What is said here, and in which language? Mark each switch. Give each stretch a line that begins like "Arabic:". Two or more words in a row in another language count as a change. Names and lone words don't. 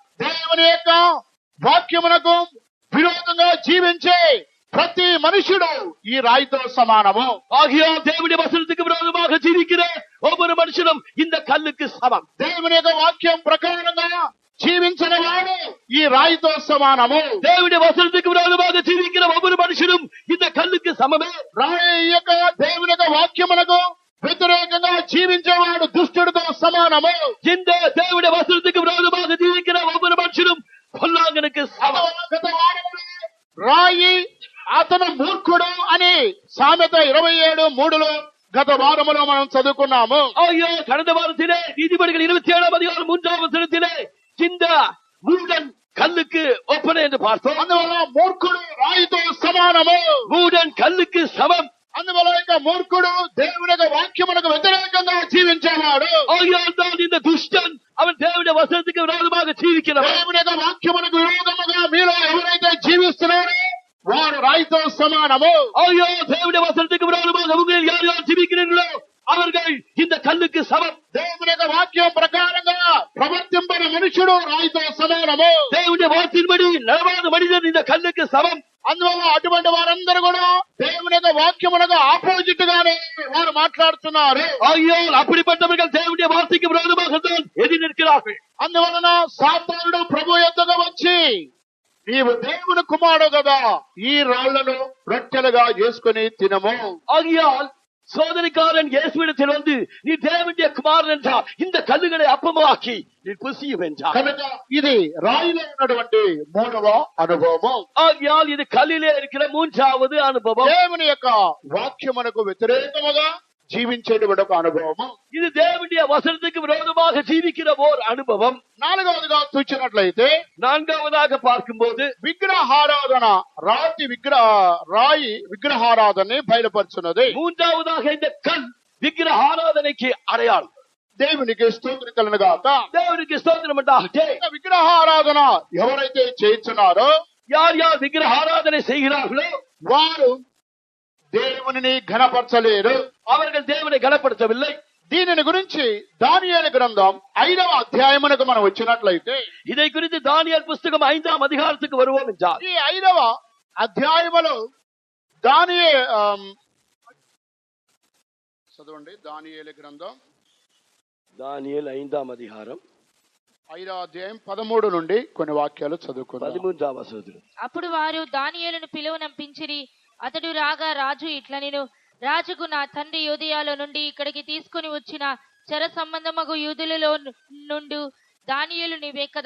Telugu: దేవుని యొక్క వాక్యమునకు విరోధంగా జీవించే ప్రతి మనుషుడు ఈ రాయితో సమానము.
Tamil: ஆகியால் தேவனுடைய வசனத்துக்கு விரோதமாக ஜீவிக்கிற ஒவ்வொரு மனுஷனும் இந்த கல்லுக்கு சமம்.
Telugu: దేవుని యొక్క వాక్యం ప్రకారంగా జీవించిన వాడు ఈ రాయితో సమానము.
Tamil: தேவனுடைய வசனத்துக்கு விரோதமாக ஜீவிக்கிற ஒவ்வொரு மனுஷனும் இந்த கல்லுக்கு சமமே.
Telugu: రాయి యొక్క దేవుని యొక్క వాక్యమునకు వ్యతిరేకంగా జీవించేవాడు దుష్టుడితో సమానము.
Tamil: இந்த தேவனுடைய வசனத்துக்கு விரோதமாக ஜீவிக்கிற ஒவ்வொரு மனுஷனும் பொல்லாங்கனுக்கு சமம்.
Telugu: గత వారములో రాయి అతను మూర్ఖుడు అని సామెత 27:3 గత వారములో మనం చదువుకున్నాము.
Tamil: ஐயோ கடந்த வாரத்திலே நீதிபதிகள் 27ஆம் அதிகாரம் 3ஆம் வசனத்திலே இந்த மூடன் கல்லுக்கு ஒப்பனை என்று பார்த்தோம்.
Telugu: అందువల్ల మూర్ఖుడు రాయితో సమానము.
Tamil: மூடன் கல்லுக்கு சமம்.
Telugu: అందువల్ల ఇక మూర్ఖుడు దేవుని యొక్క వాక్యమునకు వ్యతిరేకంగా జీవించేవాడు.
Tamil: ஆகையால் தான் இந்த துஷ்டன் அவன் தேவனுடைய வசனத்துக்கு விரோதமாக ஜீவிக்கிறவன்.
Telugu: దేవుని యొక్క వాక్యమునకు విరోధముగా మీలో ఎవరైతే జీవిస్తున్నారో వారు రాయితో సమానము.
Tamil: ஐயோ தேவனுடைய வசனத்துக்கு விரோதமாக உங்களில் யார் யார் ஜீவிக்கிறீர்களோ அவர்கள் இந்த கல்லுக்கு சமம்.
Telugu: దేవుని యొక్క వాక్యం ప్రకారంగా ప్రవర్తింపని మనుషుడు రాయితో సమానము.
Tamil: தேவனுடைய வார்த்தையின்படி நடவாத மனிதன் இந்த கல்லுக்கு சமம்.
Telugu: అందువల్ల అటువంటి వారందరూ కూడా దేవుని యొక్క వాక్యమునకు ఆపోజిట్ గానే వారు మాట్లాడుతున్నారు.
Tamil: ஆகையால் அப்படிப்பட்டவர்கள் தேவனுடைய வார்த்தைக்கு விரோதமாக தான் எதிர் நிற்கிறார்கள்.
Telugu: అందువలన సాతానుడు ప్రభు యొద్దకు వచ్చి నీవు దేవుని కుమారుడు కదా, ఈ రాళ్లను రొట్టెలుగా చేసుకుని తినము.
Tamil: ஆகையால் சோதனைக்காரன் இயேசுவிடத்தில் வந்து நீ தேவனுடைய குமாரன் என்றார், இந்த கல்லுகளை அப்பமாக்கி நீ புசியும் என்றார்.
Telugu: కనుక ఇది రాయిలో ఉన్నటువంటి మూడవ అనుభవము.
Tamil: ஆகையால் இது கல்லிலே இருக்கிற மூன்றாவது அனுபவம்.
Telugu: దేవుని యొక్క వాక్యమునకు వ్యతిరేకముగా జీవించేటువంటి ఒక అనుభవము.
Tamil: இது தேவனுடைய வசனத்துக்கு விரோதமாக ஜீவிக்கிற ஓர் அனுபவம்.
Telugu: నాలుగవదిగా చూచినట్లయితే
Tamil: நான்காவதாக பார்க்கும்போது
Telugu: విగ్రహారాధన, రాయి విగ్రహారాధనని బయలుపరుచున్నది.
Tamil: மூன்றாவதாக இந்த கல் விக்கிரக ஆராதனைக்கு அடையாளம்.
Telugu: దేవునికి స్తోత్రం కలుగును గాక.
Tamil: தேவனுக்கு ஸ்தோத்திரம் உண்டாகட்ടെ.
Telugu: విగ్రహారాధన ఎవరైతే చేయించున్నారో,
Tamil: யார் யார் விக்கிரக ஆராதனை செய்கிறார்களோ
Telugu: వారు దేవునిని ఘనపరచలేరు,
Tamil: அவர்கள் தேவனை கனப்படுத்தவில்லை.
Telugu: దీనిని గురించి దానియేలు గ్రంథం 5వ అధ్యాయమునకు మనం వచ్చినట్లయితే,
Tamil: இதை குறித்து தானியேல் புஸ்தகம் 5ஆம் அதிகாரத்துக்கு வருவோம் என்றால்,
Telugu: ఈ 5వ అధ్యాయములో చదవండి. దానియేలు గ్రంథం
Tamil: தானியேல் 5ஆம் அதிகாரம்
Telugu: 5వ అధ్యాయం 13 నుండి కొన్ని వాక్యాలు చదువుకుందాం. 13వ వచనం. అప్పుడు వారు దానియేలును పిలువనంపించిరి. అతడు రాగా రాజు ఇట్లనెను, రాజుకు నా తండ్రి యూదయలో నుండి ఇక్కడికి తీసుకుని వచ్చిన చెర సంబంధమగు యూదులలో నుండు దానియేలు నీవే కదా.